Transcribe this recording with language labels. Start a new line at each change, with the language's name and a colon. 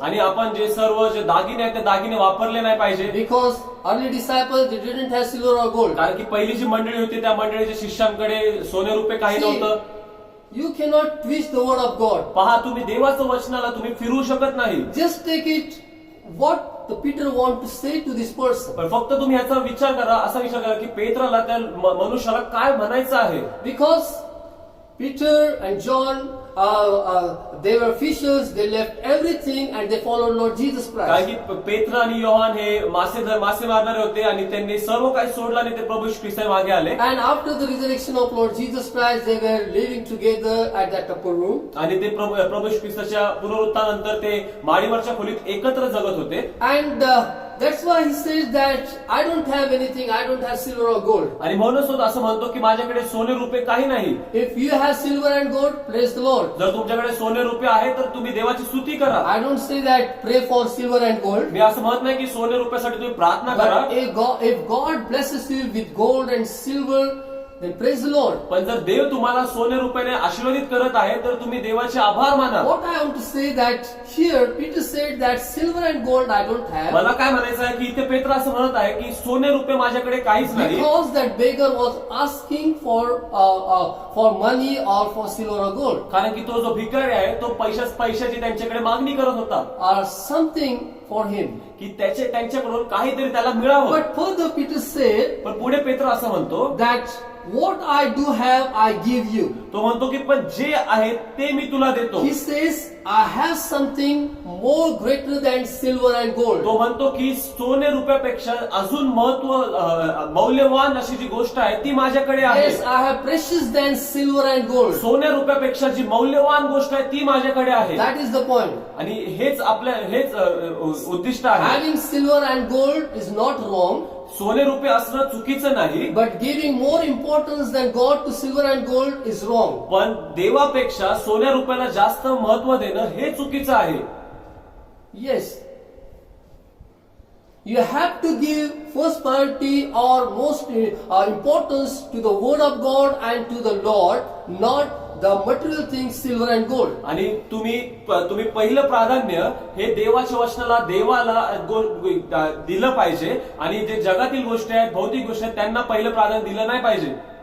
Marathi: आणि आपण जे सर्व जे दागिने आहेत ते दागिने वापरले नाही पाहिजे.
English: Because early disciples, they didn't have silver or gold.
Marathi: कारण की पहिली जी मंडळी होती त्या मंडळीच्या शिष्यांकडे सोने रुपये काही
English: See,
Marathi: नव्हतं.
English: you cannot twist the word of God.
Marathi: पहा, तुम्ही देवाचं वचनाला तुम्ही फिरवू शकत नाही.
English: Just take it what the Peter want to say to this person.
Marathi: पण फक्त तुम्ही ह्याचा विचार करा, असा विचार करा की पेत्राला त्या मनुष्याला काय म्हणायचं आहे.
English: Because Peter and John, they were fishers, they left everything and they followed Lord Jesus
Marathi: कारण
English: Christ.
Marathi: की पेत्र आणि योहान हे मासे मारणारे होते आणि त्यांनी सर्व काही सोडलं आणि ते प्रभू येशू ख्रिस्ताच्या मागे आले.
English: And after the resurrection of Lord Jesus Christ, they were living together at that upper room.
Marathi: आणि ते प्रभू येशू ख्रिस्ताच्या पुनरुत्थानानंतर ते माडीवरच्या खोलीत एकत्र जगत होते.
English: And that's why he says that I don't have anything, I don't have silver or gold.
Marathi: आणि म्हणूनच तो असं म्हणतो की माझ्याकडे सोने रुपये काही नाही.
English: If you have silver and gold, praise the Lord.
Marathi: जर तुमच्याकडे सोने रुपये आहे तर तुम्ही देवाची स्तुती करा.
English: I don't say that pray for silver and gold.
Marathi: मी असं म्हणत नाही की सोने रुपयासाठी तुम्ही प्रार्थना करा.
English: But if God blesses you with gold and silver, then praise the Lord.
Marathi: पण जर देव तुम्हाला सोने रुपयाने आशीर्वादित करत आहे तर तुम्ही देवाचे आभार माना.
English: What I want to say that here Peter said that silver and gold I don't have.
Marathi: मला काय म्हणायचं आहे की इथे पेत्र असं म्हणत आहे की सोने रुपये माझ्याकडे काहीच नाही.
English: Because that beggar was asking for money or for silver or gold.
Marathi: कारण की तो जो भिकारी आहे तो पैशाची त्यांच्याकडे मागणी करत होता
English: Or something for him.
Marathi: की त्यांच्याकडून काहीतरी त्याला मिळावं.
English: But further Peter said
Marathi: पण पुढे पेत्र असं म्हणतो
English: that what I do have I give you.
Marathi: तो म्हणतो की पण जे आहे ते मी तुला देतो.
English: He says I have something more greater than silver and gold.
Marathi: तो म्हणतो की सोने रुपयापेक्षा अजून मौल्यवान अशी जी गोष्ट आहे ती माझ्याकडे आहे.
English: Yes, I have precious than silver and gold.
Marathi: सोने रुपयापेक्षा जी मौल्यवान गोष्ट आहे ती माझ्याकडे आहे.
English: That is the point.
Marathi: आणि हेच उद्दिष्ट आहे.
English: Having silver and gold is not wrong,
Marathi: सोने रुपये असणं चुकीचं नाही.
English: but giving more importance than God to silver and gold is wrong.
Marathi: पण देवापेक्षा सोन्या रुपयाला जास्त महत्व देणं हे चुकीचं आहे.
English: Yes. You have to give first priority or most importance to the word of God and to the Lord, not the material things, silver and gold.
Marathi: आणि तुम्ही पहिलं प्राधान्य हे देवाच्या वचनाला देवाला दिलं पाहिजे आणि जे जगातील गोष्टी आहेत भौतिक गोष्टी आहेत त्यांना पहिलं प्राधान्य दिलं नाही पाहिजे.